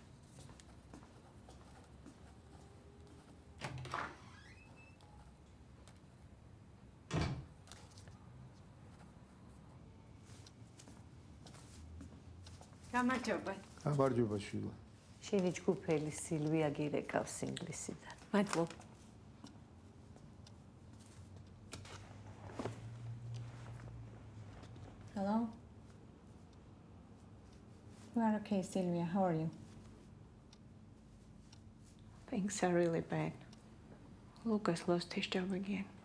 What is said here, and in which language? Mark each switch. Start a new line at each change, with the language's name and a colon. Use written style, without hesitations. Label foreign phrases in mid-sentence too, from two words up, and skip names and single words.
Georgian: გამარჯობა გამარჯობა შილა შენი ჯგუფელი სილვია გირეკავს ინგლისიდან მადლობა
English: Hello? You are okay, Sylvia. How are you? Things are really bad. Lucas lost his job again.